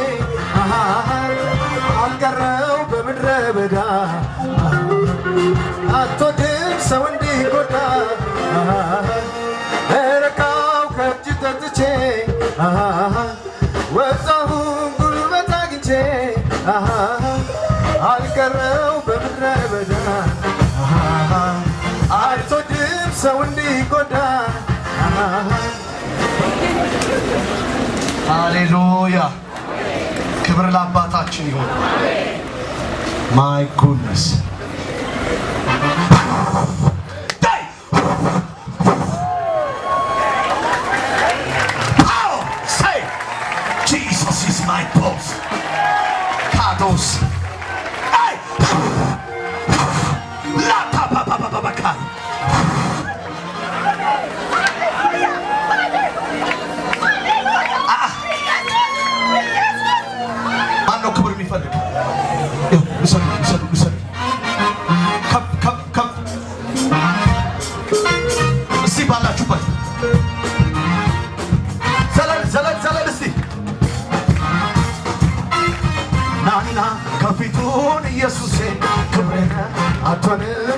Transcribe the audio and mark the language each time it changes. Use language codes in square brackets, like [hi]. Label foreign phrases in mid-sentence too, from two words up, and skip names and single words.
[am] አልቀረው በምድረ በዳ አትወድም ሰው እንዲጎዳ ረካው ከእጅ ጠጥቼ ወጣሁ ጉልበት አግኝቼ አልቀረው በምድረ በዳ አትወድም ሰው እንዲጎዳ ሃሌሉያ ክብር ለአባታችን ይሁን [en] my goodness Jesus is my boss Kados hey la pa pa pa pa pa kai [am] ማነው ክብር የሚፈልግ ውሰዱ ከፍ እስቲ ባላችሁበት ዘለል እስቲ ናና ከፊቱን ኢየሱሴ ክብሬነ አትሆንም